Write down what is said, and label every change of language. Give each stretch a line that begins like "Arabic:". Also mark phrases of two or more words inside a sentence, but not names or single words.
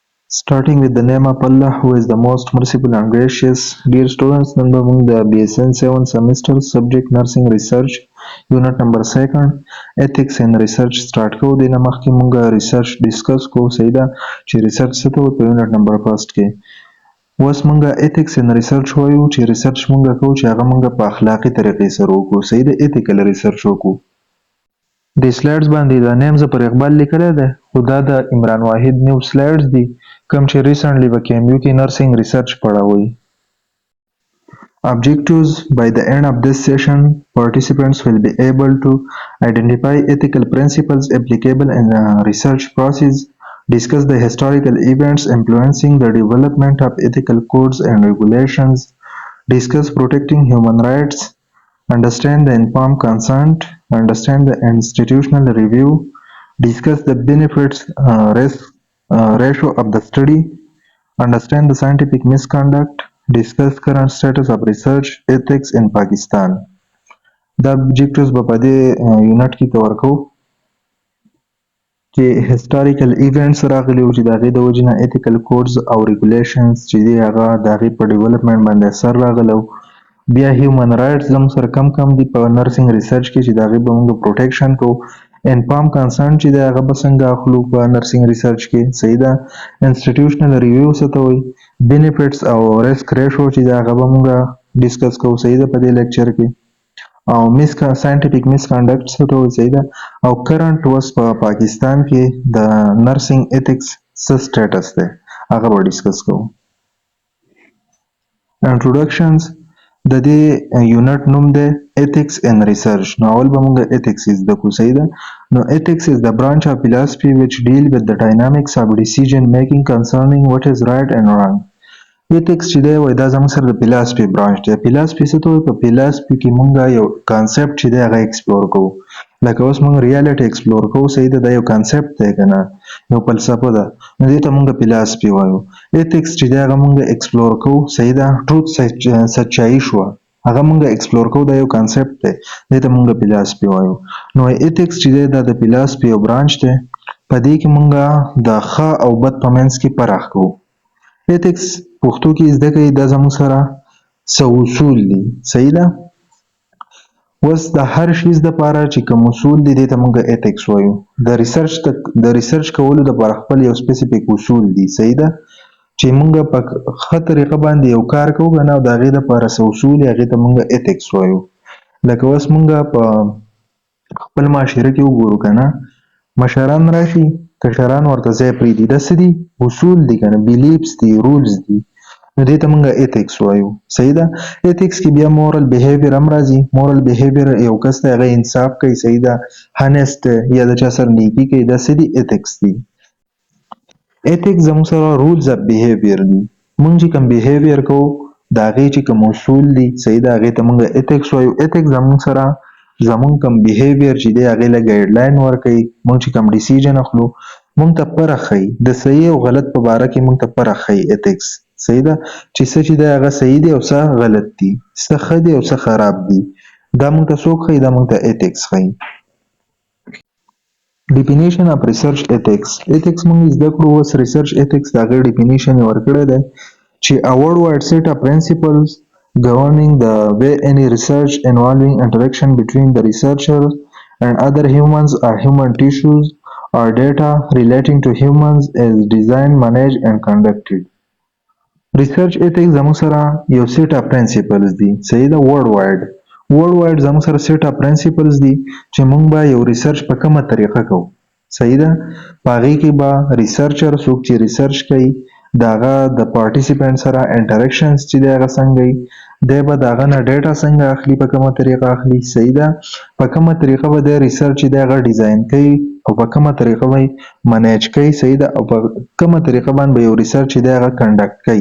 English: Starting with the name of Allah, who is the most merciful and gracious. Dear students,
Pashto: نن به موږ د
English: BSN 7th semester subject nursing research unit number 2 ethics in research
Pashto: start کوو. دینه مخکې موږ
English: research discuss
Pashto: کوو صحیح ده چې research څه ته وایي په
English: unit number 1
Pashto: کې. اوس موږ
English: ethics in research
Pashto: وایو چې research موږ کوو چې هغه موږ په اخلاقي طریقې سره وکړو صحیح ده
English: ethical research
Pashto: وکړو. د سلایډز باندې دا نیم زه پر اقبال لیکلی دی خو دا د عمران واحد
English: new slides
Pashto: دي کوم چې ریسنټلی په KMU کې
English: nursing research
Pashto: پړاوی.
English: Objectives: by the end of this session, participants will be able to identify ethical principles applicable in the research process, discuss the historical events influencing the development of ethical codes and regulations, discuss protecting human rights, understand the informed consent, understand the institutional review, discuss the benefits risk ratio of the study, understand the scientific misconduct, discuss current status of research ethics in Pakistan. The objectives
Pashto: په دې یونټ کې کور کوو چې
English: historical events
Pashto: راغلي او چې د هغې د وجې نه
English: ethical codes
Pashto: او regulations چې دي هغه د هغې په development باندې اثر راغلی او بیا
English: human rights
Pashto: زموږ سره کم دي په
English: nursing research
Pashto: کې چې د هغې به موږ پروټیکشن کوو.
English: informed consent
Pashto: چې دی هغه به څنګه اخلو په
English: nursing research
Pashto: کې صحیح ده.
English: institutional review
Pashto: څه ته وایي benefits او
English: risk ratio
Pashto: چې دی هغه به موږ ډسکس کوو صحیح ده په دې لیکچر کې. او
English: scientific misconduct
Pashto: څه ته وایي صحیح ده. او current اوس په پاکستان کې د نرسنګ ethics څه سټیټس دی هغه به ډسکس کوو. introductions د دې یونټ نوم دی
English: ethics in research.
Pashto: نو اول به موږ ethics زده کړو صحیح ده.
English: نو ethics is the branch of philosophy which deal with the dynamics of decision making concerning what is right and wrong.
Pashto: ethics چې دی وایي دا زموږ سره د
English: philosophy branch
Pashto: دی. philosophy څه ته وایي په philosophy کې موږ یو concept چې دی هغه explore کوو لکه اوس موږ
English: reality explore
Pashto: کوو صحیح ده دا یو concept دی که نه یو فلسفه ده نو دې ته موږ philosophy وایو. ethics چې دی هغه موږ explore کوو صحیح ده truth سچایي شوه هغه موږ explore کوو دا یو concept دی دې ته موږ philosophy وایو. نو ethics چې دی دا د philosophy یو branch دی په دې کې موږ د ښه او بد په منځ کې فرق کوو. ethics پښتو کې زده کوي دا زموږ سره څه اصول دي صحیح ده. اوس د هر شیز دپاره چې کوم اصول دي دې ته موږ ethics وایو. د ریسرچ کولو دپاره خپل یو سپیسیفیک اصول دي صحیح ده چې موږ په ښه طریقه باندې یو کار کوو که نه او د هغې دپاره څه اصول دي هغې ته موږ ethics وایو. لکه اوس موږ په خپل معاشره کې وګورو که نه مشران راشي کشران ورته ځای پرېږدي دا څه دي اصول دي که نه beliefs دي رولز دي نو دې ته موږ ethics وایو صحیح ده. ethics کې بیا
English: moral behavior
Pashto: هم راځي.
English: moral behavior
Pashto: یو کس دی هغه انصاف کوي صحیح ده honest یا د چا سره نیکي کوي دا څه دي ethics دي. ethics زموږ سره
English: rules of behavior
Pashto: دي. موږ چې کوم behavior کوو د هغې چې کوم اصول دي صحیح ده هغې ته موږ ethics وایو. ethics زموږ سره زموږ کوم behavior چې دی هغې له ګایډلاین ورکوي موږ چې کوم decision اخلو موږ ته فرق ښیي د صحیح او غلط په باره کې موږ ته فرق ښیي ethics صحیح ده چې څه چې دی هغه صحیح دی او څه غلط دي څه ښه دي او څه خراب دي دا موږ ته څوک ښیي دا موږ ته ethics ښیي.
English: definition of research ethics. ethics
Pashto: موږ زده کړو اوس
English: research ethics
Pashto: د هغې
English: definition
Pashto: یې ورکړی دی چې
English: a worldwide set of principles governing the way any research involving interaction between the researcher and other humans or human tissues or data relating to humans is designed, managed and conducted.
Pashto: research ethics زموږ سره یو
English: set of principles
Pashto: دي صحیح ده. worldwide زموږ سره
English: set of principles
Pashto: دي چې موږ به یو research په کومه طریقه کوو صحیح ده. په هغې کې به researcher څوک چې research کوي د هغه د participant سره interactions چې دی هغه څنګه وي دی به د هغه نه ډیټا څنګه اخلي په کومه طریقه اخلي صحیح ده. په کومه طریقه به دی ریسرچ چې دی هغه ډیزاین کوي او په کومه طریقه به یې منیج کوي صحیح ده او په کومه طریقه باندې به یو ریسرچ چې دی هغه کنډکټ کوي.